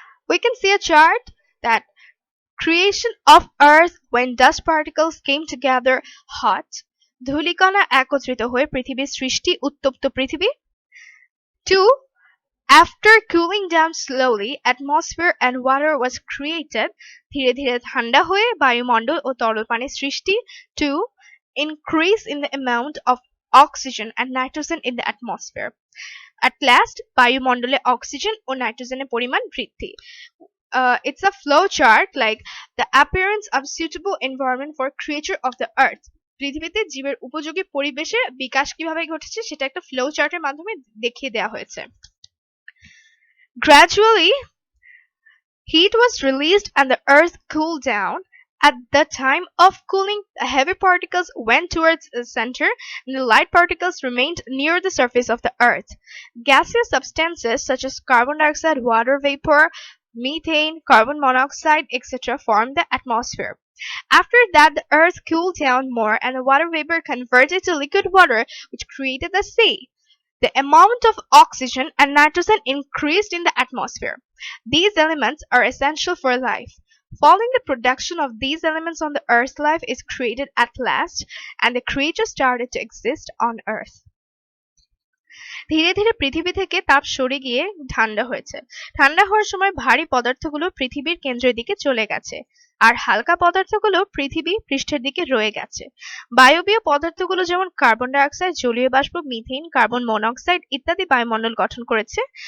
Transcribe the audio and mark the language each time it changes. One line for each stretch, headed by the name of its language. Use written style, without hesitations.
English: We can see a chart that creation of earth when dust particles came together hot,
Bangla: ধূলিকণা একত্রিত হয়ে পৃথিবীর সৃষ্টি উত্তপ্ত পৃথিবী।
English: 2. After cooling down slowly, atmosphere and water was created.
Bangla: ধীরে ধীরে ঠান্ডা হয়ে বায়ুমণ্ডল ও তরল পানির সৃষ্টি।
English: 2. increase in the amount of oxygen and nitrogen in the atmosphere. At last,
Bangla: বায়ুমণ্ডলে অক্সিজেন ও নাইট্রোজেনের পরিমাণ বৃদ্ধি.
English: It's a flow chart like the appearance of suitable environment for creature of the earth.
Bangla: পৃথিবীতে জীবের উপযোগী পরিবেশের বিকাশ কিভাবে ঘটেছে সেটা একটা ফ্লো চার্টের মাধ্যমে দেখিয়ে দেওয়া হয়েছে.
English: Gradually, heat was released and the earth cooled down. At the time of cooling, the heavy particles went towards the center and the light particles remained near the surface of the earth. Gaseous substances such as carbon dioxide, water vapor, methane, carbon monoxide, etc. formed the atmosphere. After that, the earth cooled down more and the water vapor converted to liquid water, which created the sea. The amount of oxygen and nitrogen increased in the atmosphere. These elements are essential for life. Following the production of these elements on the earth, life is created at last, and the creatures started to exist on earth.
Bangla: ধীরে ধীরে পৃথিবী থেকে তাপ সরে গিয়ে ঠান্ডা হয়েছে. ঠান্ডা হওয়ার সময় ভারী পদার্থগুলো পৃথিবীর কেন্দ্রের দিকে চলে গেছে আর হালকা পদার্থগুলো পৃথিবী পৃষ্ঠের দিকে রয়ে গেছে. বায়বীয় পদার্থগুলো যেমন কার্বন ডাইঅক্সাইড, জলীয় বাষ্প, মিথেন, কার্বন মনোক্সাইড ইত্যাদি বায়ুমণ্ডল গঠন করেছে.